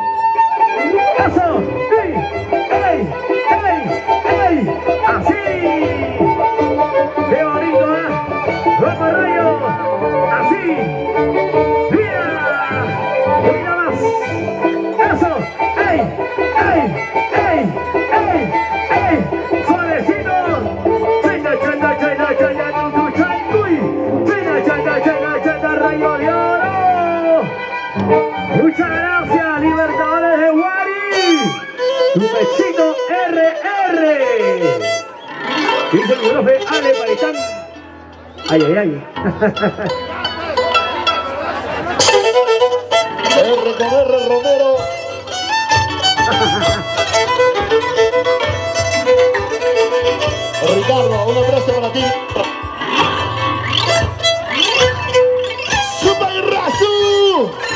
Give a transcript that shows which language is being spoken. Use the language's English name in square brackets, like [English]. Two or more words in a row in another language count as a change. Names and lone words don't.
[Spanish] Eso, ¡ey! ¡Ey! ¡Ey! ¡Ey! ¡Así! ¡Qué bonito, eh! ¡Vamos, Rayo! ¡Así! ¡Mira! ¡Mira más! ¡Eso! ¡Ey! ¡Ey! ¡Ey! ¡Ey! ¡Ey! ¡Suavecito! ¡Chenda, chenda, chenda, chenda, tu chancuy! ¡Chenda, chenda, chenda, chenda, Rayo de Oro! ¡Muchas gracias, Libertadores de Guari! ¡Tu pechito RR! Dice mi profe Ale Paitán. ¡Ay, ay, ay! R con R Romero. Ricardo, un abrazo para ti. ¡Super Razú!